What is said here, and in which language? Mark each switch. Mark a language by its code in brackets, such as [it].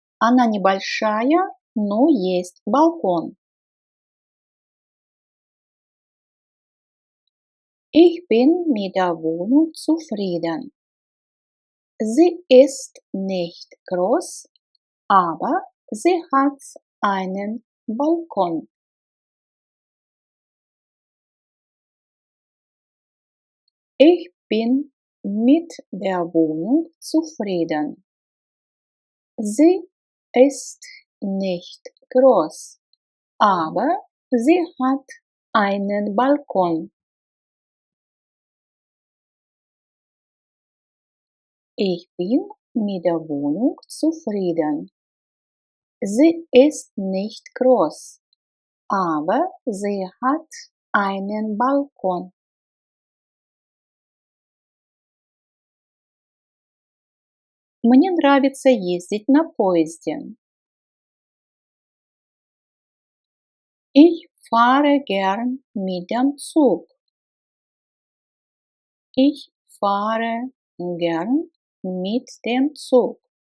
[ru] Она небольшая, но есть балкон. [de] Ich bin mit der Wohnung zufrieden. Sie ist nicht groß, aber sie hat einen Balkon. Ich bin mit der Wohnung zufrieden. Sie ist nicht groß, aber sie hat einen Balkon. Ich bin mit der Wohnung zufrieden. Sie ist nicht groß, aber sie hat einen Balkon. [ru] Мне нравится ездить на поезде. [de] Ich fahre gern mit dem Zug. Ich fahre gern mit dem Zug.